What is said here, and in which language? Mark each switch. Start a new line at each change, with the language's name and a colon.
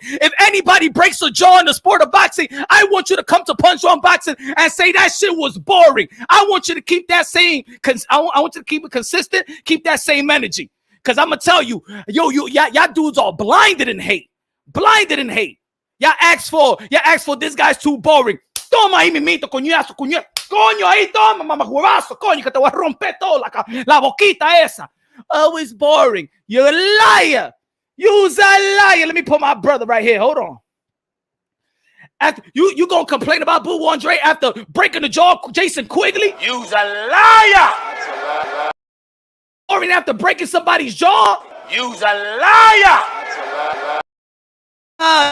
English: If anybody breaks a jaw in the sport of boxing, I want you to come to Punch Drunk Boxing and say that shit was boring. I want you to keep that same, I want you to keep it consistent, keep that same energy. Because I'm going to tell you, y'all dudes are blinded in hate. Blinded in hate. Y'all ask for this guy's too boring.
Spanish: Toma ahí mimito, coñazo. Coño, ahí toma, mamahuevazo, coño, que te voy a romper todo la boquita esa.
English: Always boring. You're a liar. You's a liar. Let me put my brother right here. Hold on. After you gonna complain about Boo Andre after breaking the jaw of Jason Quigley? You's a liar. Boring after breaking somebody's jaw? You's a liar.